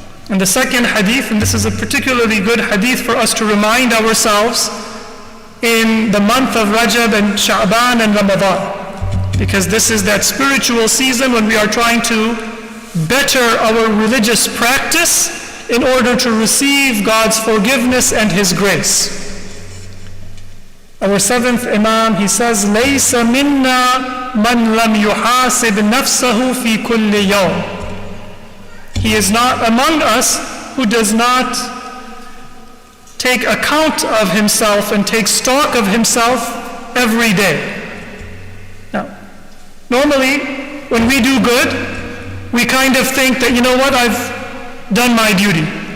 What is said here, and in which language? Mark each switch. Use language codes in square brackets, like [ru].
[en] And the second hadith, and this is a particularly good hadith for us to remind ourselves in the month of Rajab and Sha'ban and Ramadan, because this is that spiritual season when we are trying to better our religious practice in order to receive God's forgiveness and His grace. Our seventh Imam, he says, [ar] لَيْسَ مِنَّا مَنْ لَمْ يُحَاسِبْ نَفْسَهُ فِي كُلِّ يَوْمٍ. [en] He is not among us who does not take account of himself and take stock of himself every day. Now, normally, when we do good, we kind of think that, you know what, I've done my duty.